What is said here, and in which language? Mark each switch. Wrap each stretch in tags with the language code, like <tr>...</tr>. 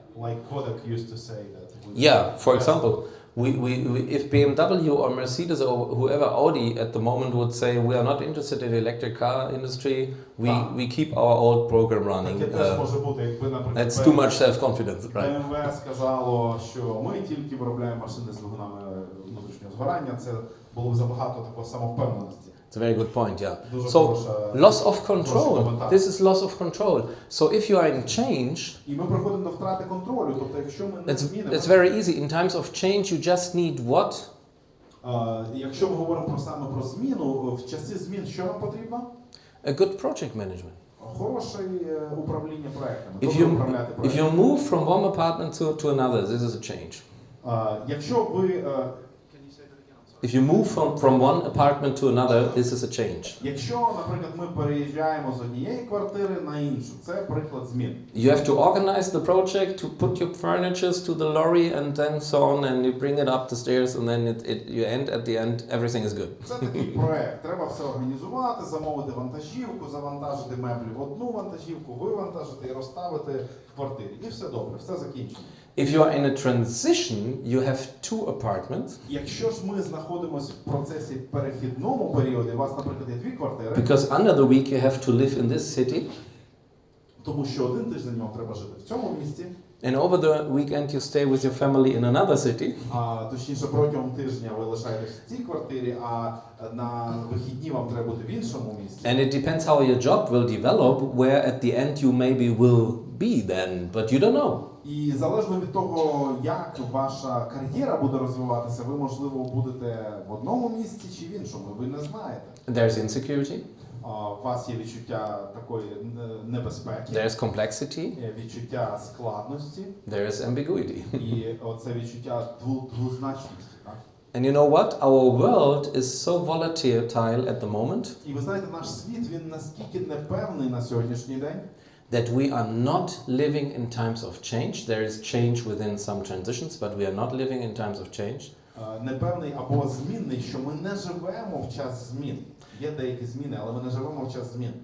<en>Like Kodak used to say that. Yeah, for example, if BMW or Mercedes or whoever Audi at the moment would say we are not interested in the electric car industry, we keep our old program running. That's too much self-confidence, right?</en> <uk>BMW сказало, що ми тільки виробляємо машини з двигунами внутрішнього згорання. Це було б забагато такої самовпевненості.</uk> <en>It's a very good point, yeah. So, loss of control. This is loss of control. So, if you are in change,</en> <uk>І ми приходимо до втрати контролю. Тобто, якщо ми не змінимо...</uk> <en>it's very easy. In times of change, you just need what?</en> <uk>Якщо ми говоримо саме про зміну, в часи змін що нам потрібно?</uk> <en>A good project management.</en> <uk>Хороше управління проектами.</uk> <en>If you move from one apartment to another, this is a change.</en> <uk>Якщо ви...</uk> <en>If you move from one apartment to another, this is a change.</en> <uk>Якщо, наприклад, ми переїжджаємо з однієї квартири на іншу, це приклад змін.</uk> <en>You have to organize the project, to put your furniture to the lorry and then so on, and you bring it up the stairs, and then you end at the end, everything is good.</en> <uk>Це такий проект. Треба все організувати, замовити вантажівку, завантажити меблі в одну вантажівку, вивантажити і розставити в квартирі. І все добре, все закінчено.</uk> <en>If you are in a transition, you have two apartments.</en> <uk>Якщо ж ми знаходимося в процесі перехідному періоді, у вас, наприклад, є дві квартири.</uk> <en>Because under the week you have to live in this city.</en> <uk>Тому що один тиждень вам треба жити в цьому місті.</uk> <en>And over the weekend you stay with your family in another city.</en> <uk>Точніше, протягом тижня ви лишаєтесь в цій квартирі, а на вихідні вам треба бути в іншому місці.</uk> <en>And it depends how your job will develop, where at the end you maybe will be then, but you don't know.</en> <uk>І залежно від того, як ваша кар'єра буде розвиватися, ви, можливо, будете в одному місці чи в іншому, ви не знаєте.</uk> <en>There's insecurity.</en> <uk>У вас є відчуття такої небезпеки.</uk> <en>There's complexity.</en> <uk>Відчуття складності.</uk> <en>There is ambiguity.</en> <uk>І оце відчуття двозначності, так?</uk> <en>And you know what? Our world is so volatile at the moment.</en> <uk>І ви знаєте, наш світ, він наскільки непевний на сьогоднішній день.</uk> <en>That we are not living in times of change. There is change within some transitions, but we are not living in times of change.</en> <uk>Непевний або змінний, що ми не живемо в час змін. Є деякі зміни, але ми не живемо в час змін.</uk>